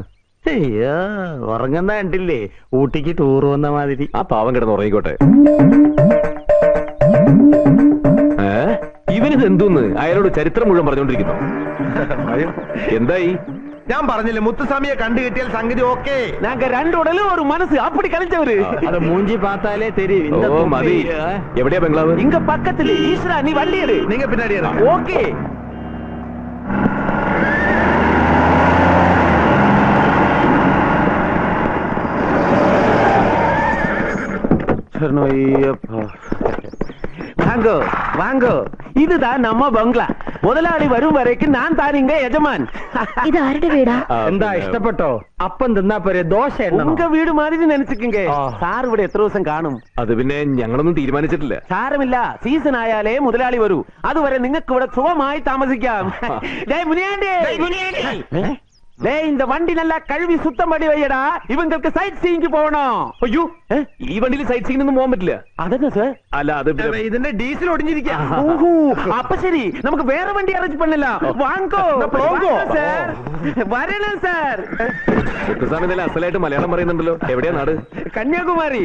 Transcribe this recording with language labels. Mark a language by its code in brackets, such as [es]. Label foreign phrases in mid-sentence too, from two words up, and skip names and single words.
[ml] അയ്യോ, ഉറങ്ങുന്ന കണ്ടില്ലേ, ഊട്ടിക്ക് ടൂർ വന്ന മാതിരി. ആ പാവം കിടന്ന് ഉറങ്ങിക്കോട്ടെ. ഇവനിത് എന്തോന്ന് അയാളോട് ചരിത്രം മുഴുവൻ പറഞ്ഞോണ്ടിരിക്കുന്നു. എന്തായി? ഞാൻ പറഞ്ഞില്ലേ മുത്തുസ്വാമിയെ കണ്ടു കിട്ടിയാൽ സംഗതി ഓക്കെ. [ta] நாங்க ரெண்டு உடலும் ஒரு மனசு அப்படி கழிச்சவரு. அத மூஞ்சி பார்த்தாலே தெரியும். இந்த [ml] മതി. എവിടെയാ ബംഗ്ലാവ്? [ta] இங்க பக்கத்துல. ஈஸ்வரா நீ வண்டி எடு. நீங்க பின்னாடி இருங்க. ஓகே. வாங்கோ வாங்கோ, இதுதான் நம்ம பங்களா. முதலாளி வரும் வரைக்கும் நான் தானிங்க യജമാൻ. [ml] ഇത് ആരുടെ വീടാ? എന്താ ഇഷ്ടപ്പെട്ടോ? അപ്പം തിന്നാ പോരെ, ദോശ [ta] உங்க வீடு மாதிரி [ml] നനച്ചിക്കേ. സാർ ഇവിടെ എത്ര ദിവസം കാണും? അത് പിന്നെ ഞങ്ങളൊന്നും തീരുമാനിച്ചിട്ടില്ല. സാരമില്ല, സീസൺ ആയാലേ മുതലാളി വരൂ. അതുവരെ നിങ്ങൾക്ക് ഇവിടെ സുഖമായി താമസിക്കാം. [ta] இந்த வண்டி நல்லா கழுவி சுத்தம் பண்ணி வையடா. இவங்களுக்கு [en] sight seeing [ta] போகணும். [ml] അയ്യോ, ഈ വണ്ടിയിൽ [en] sight seeing [ml] പോകാൻ പറ്റില്ല. അതെന്നാ സാർ? അല്ല, അത് ഇതിന്റെ ഡീസൽ ഒടിഞ്ഞിരിക്കുക. അപ്പൊ ശരി, നമുക്ക് വേറെ വണ്ടി അറേഞ്ച് പണില്ല. വാങ്ങോ സാർ, വരണം സാർ. മുത്തുസ്വാമി നല്ല അസലായിട്ട് മലയാളം പറയുന്നുണ്ടല്ലോ. എവിടെയാ നാട്? കന്യാകുമാരി.